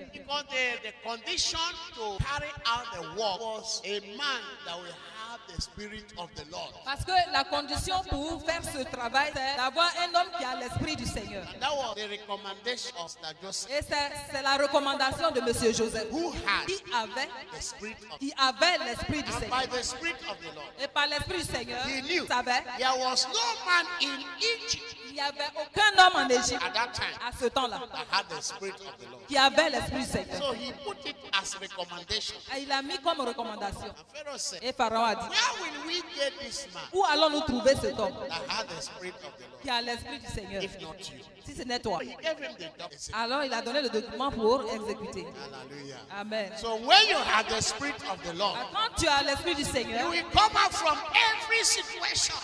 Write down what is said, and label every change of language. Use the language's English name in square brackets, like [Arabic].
[English] because the condition to carry out the work was a man that will have the spirit of the Lord. [French] Parce que la condition pour faire ce travail, c'est d'avoir un homme qui a l'esprit du Seigneur. [English] And that was the recommendation of Sir Joseph, [French] Et c'est la recommandation de Monsieur Joseph, [English] who had [French] qui [English] the spirit of [French] qui avait l'esprit du [English] and [French] Seigneur. [English] by the spirit of the Lord. [French] Et par l'esprit du Seigneur, [English] He knew [French] il savait, [English] there was no man in Egypt [French] il n'y avait aucun homme en Égypte [English] at that time [French] à ce temps-là [English] that had the spirit of the Lord. [French] qui avait l'esprit du Seigneur. [English] So he put it as recommendation. [French] Et il a mis comme recommandation. [English] And Pharaoh said, [French] Et Pharaon a dit, [English] where will we get this man [French] où allons-nous trouver cet homme [English] that had the spirit of the Lord? [French] qui a l'esprit du Seigneur? [English] If not you. [French] Si ce n'est toi. [English] He gave him the document. [French] Alors il a donné le document pour exécuter. [English] Hallelujah. [French] Amen. [English] So when you have the spirit of the Lord, [French] Quand tu as l'esprit du [English] you [French] Seigneur, [English] will come out from every situation